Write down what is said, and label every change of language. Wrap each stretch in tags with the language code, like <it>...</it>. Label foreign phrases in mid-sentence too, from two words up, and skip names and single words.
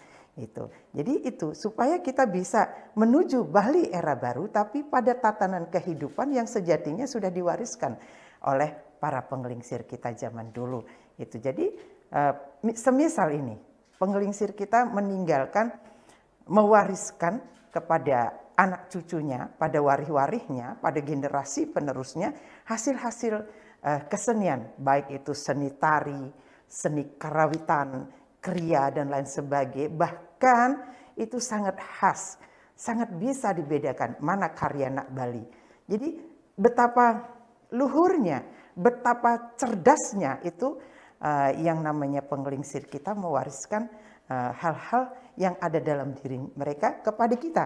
<id>Jadi itu supaya kita bisa menuju Bali era baru tapi pada tatanan kehidupan yang sejatinya sudah diwariskan oleh para penggelingsir kita zaman dulu. Jadi semisal ini penggelingsir kita meninggalkan, mewariskan kepada anak cucunya, pada warih-warihnya, pada generasi penerusnya hasil-hasil kesenian, baik itu seni tari, seni karawitan, kriya dan lain sebagainya. Bahkan itu sangat khas, sangat bisa dibedakan mana karya anak Bali. Jadi betapa luhurnya, betapa cerdasnya itu yang namanya penggelingsir kita mewariskan hal-hal yang ada dalam diri mereka kepada kita.</id>